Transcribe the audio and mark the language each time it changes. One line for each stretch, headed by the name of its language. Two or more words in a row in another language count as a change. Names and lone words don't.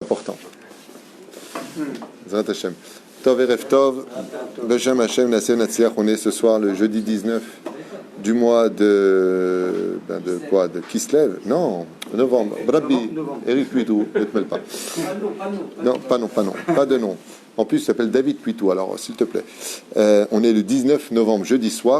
French: Important.
Hebrew: עזרת השם. טוב ערב טוב, בשם השם נעשה ונצליח.
French: On est ce soir le jeudi 19 du mois de quoi? De Kislev? Non, novembre. Rabbi, Eric Puitou, ne te mêle pas. Non, pas de nom. En plus, il s'appelle David Puitou, alors s'il te plaît. On est le 19 novembre, jeudi soir.